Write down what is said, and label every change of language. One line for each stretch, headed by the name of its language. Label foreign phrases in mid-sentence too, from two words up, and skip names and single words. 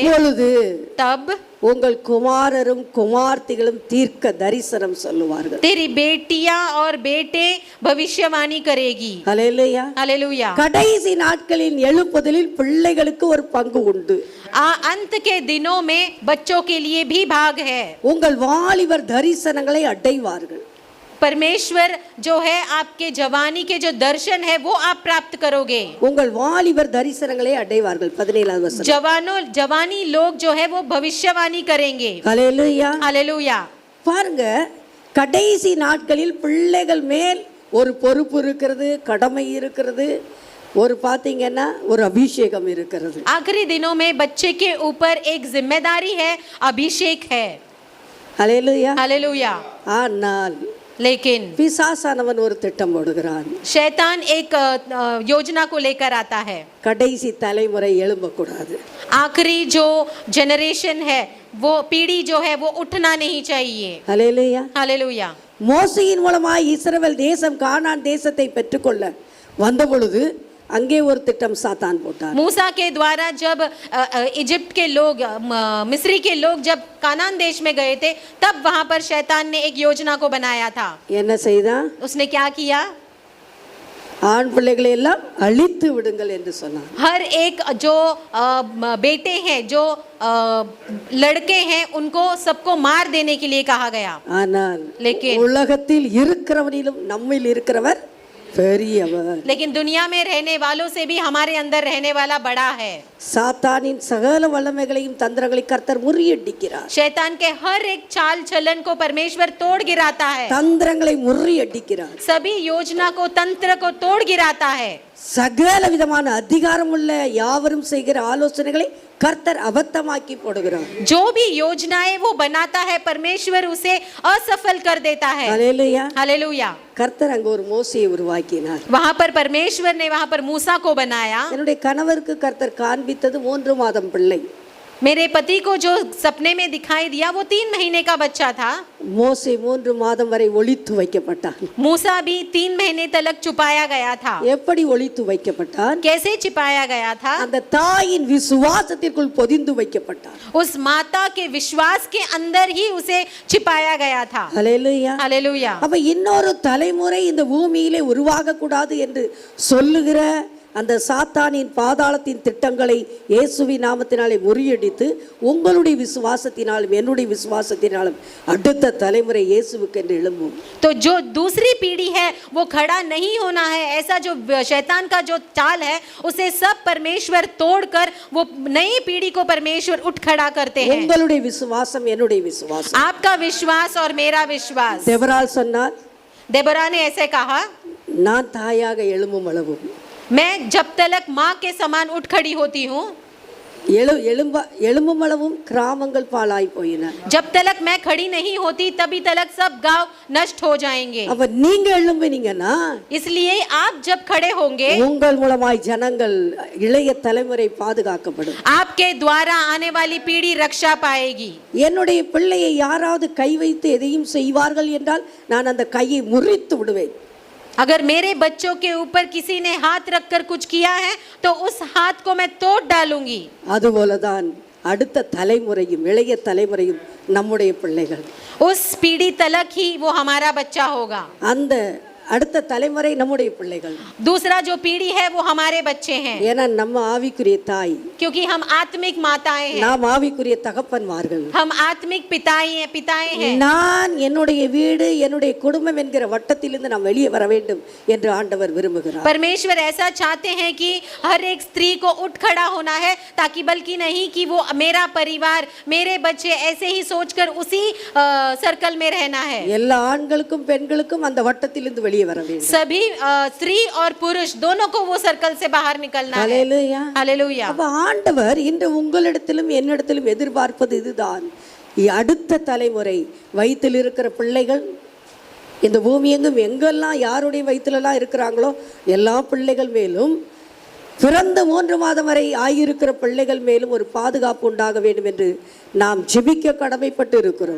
Tamil: அப்பொழுது
Hindi: तब
Tamil: உங்கள் குமாரரும் குமார்த்திகளும் தீர்க்க தரிசனம் சொல்லுவார்கள்.
Hindi: तेरी बेटियां और बेटे भविष्यवाणी करेगी.
Tamil: ஹல்லேலூயா.
Hindi: हालेलुया.
Tamil: கடைசி நாட்களில் எழுப்புதலில் பிள்ளைகளுக்கு ஒரு பங்கு உண்டு.
Hindi: अंत के दिनों में बच्चों के लिए भी भाग है.
Tamil: உங்கள் வாலிபர் தரிசனங்களை அடைவார்கள்.
Hindi: परमेश्वर जो है आपके जवानी के जो दर्शन है वो आप प्राप्त करोगे.
Tamil: உங்கள் வாலிபர் தரிசனங்களை அடைவார்கள். 17வது வசனம்.
Hindi: जवानी लोग जो है वो भविष्यवाणी करेंगे.
Tamil: ஹல்லேலூயா.
Hindi: हालेलुया.
Tamil: பாருங்க, கடைசி நாட்களில் பிள்ளைகள் மேல் ஒரு பொறுப்பு இருக்கிறது, கடமை இருக்கிறது, ஒரு பாத்தீங்கன்னா ஒரு அபிஷேகம் இருக்கிறது.
Hindi: आखिरी दिनों में बच्चे के ऊपर एक जिम्मेदारी है, अभिषेक है.
Tamil: ஹல்லேலூயா.
Hindi: हालेलुया.
Tamil: ஆனால்
Hindi: लेकिन
Tamil: பிசாசானவன் ஒரு திட்டம் போடுகிறான்.
Hindi: शैतान एक योजना को लेकर आता है.
Tamil: கடைசி தலைமுறை எழும்பக்கூடாது.
Hindi: आखिरी जो जनरेशन है वो पीढ़ी जो है वो उठना नहीं चाहिए.
Tamil: ஹல்லேலூயா.
Hindi: हालेलुया.
Tamil: மோசேயின் மூலமாய் இஸ்ரவேல் தேசம் கானான் தேசத்தை பெற்றுக்கொள்ள வந்த பொழுது அங்கே ஒரு திட்டம் சாத்தான் போட்டார்.
Hindi: मूसा के द्वारा जब इजिप्ट के लोग मिस्री के लोग जब कानान देश में गए थे तब वहां पर शैतान ने एक योजना को बनाया था.
Tamil: என்ன செய்தான்?
Hindi: उसने क्या किया?
Tamil: ஆண் பிள்ளைகளை எல்லாம் அழித்து விடுங்கள் என்று சொன்னார்.
Hindi: हर एक जो बेटे हैं जो लड़के हैं उनको सबको मार देने के लिए कहा गया.
Tamil: ஆனால்
Hindi: लेकिन
Tamil: உலகத்தில் இருக்கிறவனிலும் நம்மில் இருக்கிறவர் பெரியவர்.
Hindi: लेकिन दुनिया में रहने वालों से भी हमारे अंदर रहने वाला बड़ा है.
Tamil: சாத்தானின் சகல வல்லமைகளையும் தந்திரங்களை கர்த்தர் முறியடிக்கிறார்.
Hindi: शैतान के हर एक चाल चलन को परमेश्वर तोड़ गिराता है.
Tamil: தந்திரங்களை முறியடிக்கிறார்.
Hindi: सभी योजना को तंत्र को तोड़ गिराता है.
Tamil: சகல விதமான அதிகாரம் உள்ள யாவரும் செய்கிற ஆலோசனைகளை கர்த்தர் அபத்தமாக்கி போடுகிறார்.
Hindi: जो भी योजनाएं वो बनाता है परमेश्वर उसे असफल कर देता है.
Tamil: ஹல்லேலூயா.
Hindi: हालेलुया.
Tamil: கர்த்தர் அங்க ஒரு மோசேயை உருவாக்கினார்.
Hindi: वहां पर परमेश्वर ने वहां पर मूसा को बनाया.
Tamil: என்னுடைய கணவருக்கு கர்த்தர் காண்பித்தது 3 மாதம் பிள்ளை.
Hindi: मेरे पति को जो सपने में दिखाई दिया वो 3 महीने का बच्चा था.
Tamil: மோசே 3 மாதம் வரை ஒளித்து வைக்கப்பட்டான்.
Hindi: मूसा भी 3 महीने तक छुपाया गया था.
Tamil: எப்படி ஒளித்து வைக்கப்பட்டான்?
Hindi: कैसे छिपाया गया था?
Tamil: அந்த தாயின் விசுவாசத்திற்குள் பொதிந்து வைக்கப்பட்டான்.
Hindi: उस माता के विश्वास के अंदर ही उसे छिपाया गया था.
Tamil: ஹல்லேலூயா.
Hindi: हालेलुया.
Tamil: அப்ப இன்னொரு தலைமுறை இந்த பூமியிலே உருவாக கூடாது என்று சொல்லுகிற அந்த சாத்தானின் பாதாளத்தின் திட்டங்களை இயேசுவின் நாமத்தினாலே முறியடித்து உங்களுடைய விசுவாசத்தினாலும் என்னுடைய விசுவாசத்தினாலும் அடுத்த தலைமுறை இயேசுவுக்கு என்று எழும்பும்.
Hindi: तो जो दूसरी पीढ़ी है वो खड़ा नहीं होना है. ऐसा जो शैतान का जो चाल है उसे सब परमेश्वर तोड़कर वो नई पीढ़ी को परमेश्वर उठ खड़ा करते हैं.
Tamil: உங்களுடைய விசுவாசம் என்னுடைய விசுவாசம்.
Hindi: आपका विश्वास और मेरा विश्वास.
Tamil: தெபொராள் சொன்னார்,
Hindi: देबोरा ने ऐसे कहा,
Tamil: நான் தாயாக எழும்பும் அளவும்
Hindi: मैं जब तक माँ के समान उठ खड़ी होती हूँ,
Tamil: எழும்பும் அளவும் கிராமங்கள் பாழாய் போயின.
Hindi: जब तक मैं खड़ी नहीं होती तभी तक सब गांव नष्ट हो जाएंगे.
Tamil: அப்ப நீங்க எழும்புனீங்கன்னா
Hindi: इसलिए आप जब खड़े होंगे
Tamil: உங்கள் மூலமாய் ஜனங்கள் இளைய தலைமுறை பாதுகாக்கப்படும்.
Hindi: आपके द्वारा आने वाली पीढ़ी रक्षा पाएगी.
Tamil: என்னுடைய பிள்ளையை யாராவது கை வைத்து எதையும் செய்வார்கள் என்றால் நான் அந்த கையை முறித்து விடுவேன்.
Hindi: अगर मेरे बच्चों के ऊपर किसी ने हाथ रखकर कुछ किया है तो उस हाथ को मैं तोड़ डालूंगी.
Tamil: அதுபோலதான் அடுத்த தலைமுறையும் இளைய தலைமுறையும் நம்முடைய பிள்ளைகள்.
Hindi: उस पीढ़ी तलक ही वो हमारा बच्चा होगा.
Tamil: அந்த அடுத்த தலைமுறை நம்முடைய பிள்ளைகள்.
Hindi: दूसरा जो पीढ़ी है वो हमारे बच्चे हैं,
Tamil: ஏன்னா நம்ம ஆவிக்குரிய தாய்,
Hindi: क्योंकि हम आत्मिक माताएं हैं,
Tamil: நாம் ஆவிக்குரிய தகப்பன்மார்கள்.
Hindi: हम आत्मिक पिताएं हैं.
Tamil: நான் என்னுடைய வீடு என்னுடைய குடும்பம் என்கிற வட்டத்திலிருந்து நாம் வெளியே வர வேண்டும் என்று ஆண்டவர் விரும்புகிறார்.
Hindi: परमेश्वर ऐसा चाहते हैं कि हर एक स्त्री को उठ खड़ा होना है, ताकि बल्कि नहीं कि वो मेरा परिवार मेरे बच्चे ऐसे ही सोचकर उसी सर्कल में रहना है.
Tamil: எல்லா ஆண்களுக்கும் பெண்களுக்கும் அந்த வட்டத்திலிருந்து வெளியே வர வேண்டும்.
Hindi: सभी स्त्री और पुरुष दोनों को वो सर्कल से बाहर निकलना है.
Tamil: ஹல்லேலூயா.
Hindi: हालेलुया.
Tamil: அப்ப ஆண்டவர் இன்று உங்களிடத்திலும் என்னிடத்திலும் எதிர்பார்ப்பது இதுதான். அடுத்த தலைமுறை வயிற்றில் இருக்கிற பிள்ளைகள், இந்த பூமி எங்கும் எங்கெல்லாம் யாருடைய வயிற்றுலலாம் இருக்கிறாங்களோ எல்லா பிள்ளைகள் மேலும், பிறந்த 3 மாதம் வரை ஆகியிருக்கிற பிள்ளைகள் மேலும் ஒரு பாதுகாப்பு உண்டாக வேண்டும் என்று நாம் ஜெபிக்க கடமைப்பட்டு இருக்கிறோம்.